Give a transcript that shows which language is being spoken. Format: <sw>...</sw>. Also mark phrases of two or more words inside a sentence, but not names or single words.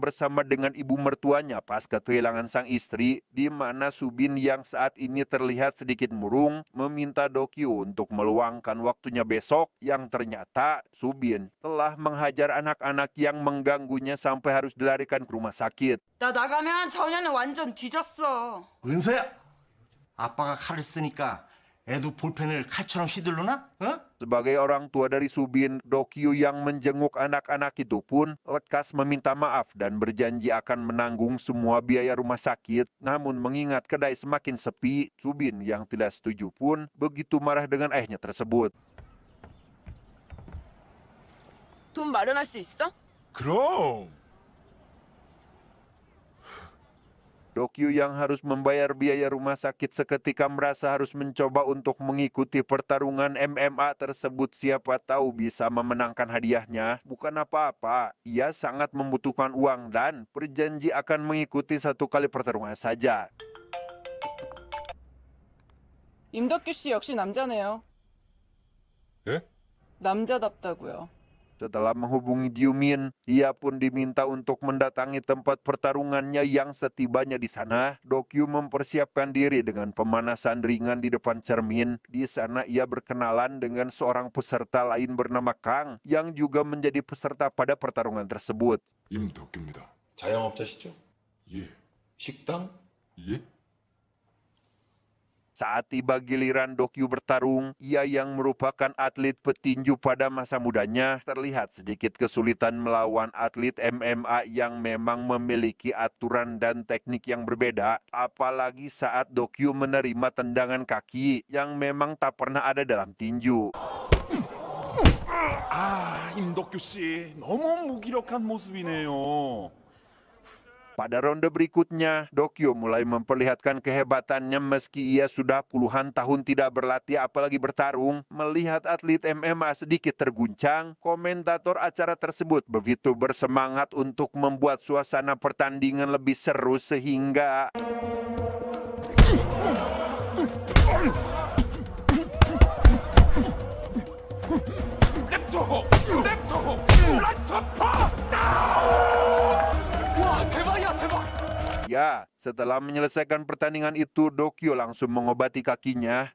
<id>bersama dengan ibu mertuanya pasca kehilangan sang istri, di mana Subin yang saat ini terlihat sedikit murung meminta Dokyu untuk meluangkan waktunya besok, yang ternyata Subin telah menghajar anak-anak yang mengganggunya sampai harus dilarikan ke rumah sakit.</id> <ko>나 나가면 전혀는 완전 뒤졌어. 은서야, 아빠가 칼을 쓰니까 애도 볼펜을 칼처럼 휘둘르나?</ko> <id>Sebagai orang tua dari Subin, Dokyu yang menjenguk anak-anak itu pun lekas meminta maaf dan berjanji akan menanggung semua biaya rumah sakit. Namun mengingat kedai semakin sepi, Subin yang tidak setuju pun begitu marah dengan ayahnya tersebut.</id> <ko>돈 마련할 수 있어? 그럼</ko> <id>Dokyu yang harus membayar biaya rumah sakit seketika merasa harus mencoba untuk mengikuti pertarungan MMA tersebut. Siapa tahu bisa memenangkan hadiahnya. Bukan apa-apa, ia sangat membutuhkan uang dan berjanji akan mengikuti satu kali pertarungan saja.</id> <ko>임덕규 씨 역시 남자네요. 예? 남자답다고요.</ko> <id>Setelah menghubungi Gyomin, ia pun diminta untuk mendatangi tempat pertarungannya. Yang setibanya di sana, Dokyu mempersiapkan diri dengan pemanasan ringan di depan cermin. Di sana ia berkenalan dengan seorang peserta lain bernama Kang yang juga menjadi peserta pada pertarungan tersebut.</id> <ko>임덕규입니다. 자영업자시죠? 예. 식당? 예?</ko> <id>Saat tiba giliran Dokyu bertarung, ia yang merupakan atlet petinju pada masa mudanya terlihat sedikit kesulitan melawan atlet MMA yang memang memiliki aturan dan teknik yang berbeda. Apalagi saat Dokyu menerima tendangan kaki yang memang tak pernah ada dalam tinju.</id> <ko>임덕규 씨 너무 무기력한 모습이네요.</ko> <id>Pada ronde berikutnya, Dokyu mulai memperlihatkan kehebatannya meski ia sudah puluhan tahun tidak berlatih apalagi bertarung. Melihat atlet MMA sedikit terguncang, komentator acara tersebut begitu bersemangat untuk membuat suasana pertandingan lebih seru sehingga ya, setelah menyelesaikan pertandingan itu, Dokyu langsung mengobati kakinya.</id>